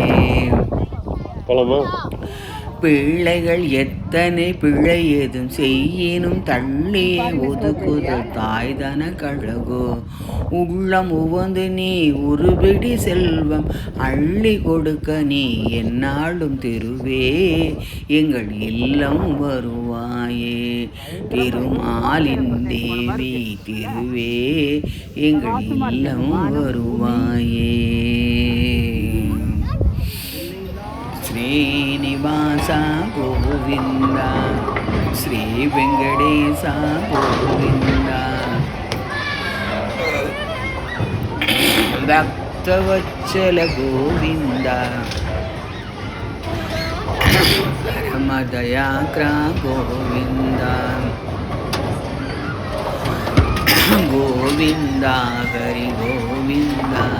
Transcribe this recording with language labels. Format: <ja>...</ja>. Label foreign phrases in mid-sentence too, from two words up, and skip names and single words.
<ta>பிள்ளைகள் எத்தனை பிழை ஏதும் செய்யினும் தள்ளியே ஒதுக்குதல் தாய்தன கழகோ உள்ளம் உவந்து நீ உருபிடி செல்வம் அள்ளி கொடுக்க நீ என்னாலும் திருவே எங்கள் இல்லம் வருவாயே திருமாலின் தேவி திருவே எங்கள் இல்லம் வருவாயே.</ta> <te>శ్రీనివాస గోవింద శ్రీ వెంకటేశ గోవింద భక్తవత్సల గోవింద పరమదయాక్ర గోవింద గోవింద హరి గోవింద</te>